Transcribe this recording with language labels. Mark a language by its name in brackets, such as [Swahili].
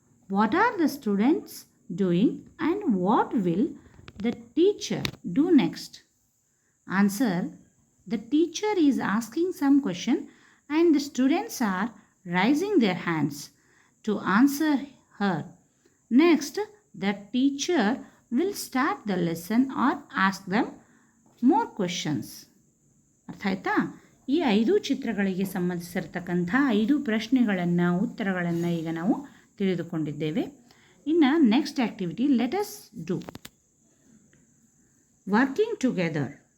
[English] What are the students doing and what will the teacher do next? Answer, the teacher is asking some question and the students are raising their hands to answer her. Next, the teacher will start the lesson or ask them more questions. [Kannada] ಅರ್ಥ ಆಯ್ತಾ? ಈ 5 ಚಿತ್ರಗಳಿಗೆ ಸಂಬಂಧಿಸಿರ್ತಕ್ಕಂಥ 5 ಪ್ರಶ್ನೆಗಳನ್ನು, ಉತ್ತರಗಳನ್ನು ಈಗ ನಾವು ತಿಳಿದುಕೊಂಡಿದ್ದೇವೆ. [English] ಇನ್ನು next activity, let us do working together.